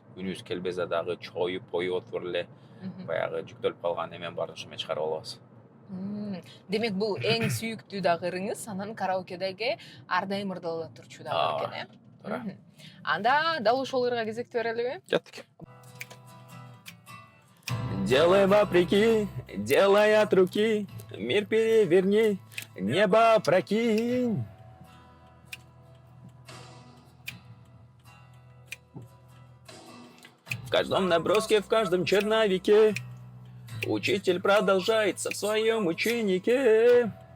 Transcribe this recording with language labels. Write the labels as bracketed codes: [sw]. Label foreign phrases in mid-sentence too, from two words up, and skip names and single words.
[ky] Күнүбүз келбесе дагы чоюп, отуруп эле баягы жүктөлүп калган эмен баарын ошо менен чыгарып алабыз. Демек бул эң сүйүктүү дагы ырыңыз анан караокедеги ар дайым ырдала турчу дагы экен Туура. Анда дал ошол ырга кезекти берелиби? Кеттик. [ru] Делай вопреки, делай от руки, мир переверни, небо прокинь. В каждом наброске, в каждом черновике учитель продолжается в своем ученике.